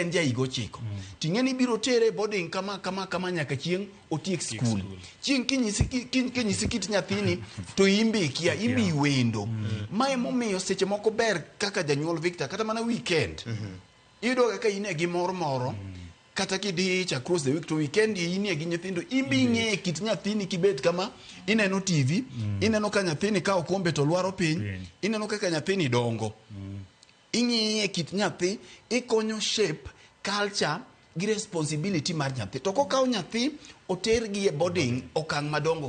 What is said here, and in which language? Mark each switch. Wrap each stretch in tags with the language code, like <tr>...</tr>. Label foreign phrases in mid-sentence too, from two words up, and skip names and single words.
<luo>en jaigo chiko ting'eni biro tere boarding kama nyaka chieng' otiek school chieng' kinyisi kit nyathini to imbi kia imbi wendo ma emomiyo seche moko ber kaka janyuol Victor kata mana weekend iyudo kaka ine gi moro kata kidich</luo> <en>across the week</en> <luo>to weekend inie gi nyithindo imbi ng'e kit nyathini kibet kama ineno TV ineno ka nyathini ka okombe to lwaro piny ineno kaka nyathini dongo ing'iye kit nyathi ikonyo</luo> <en>shape culture</en> <luo>gi responsibility mar nyathi to kokaw nyathi oter gi e boarding okang' madongo</luo>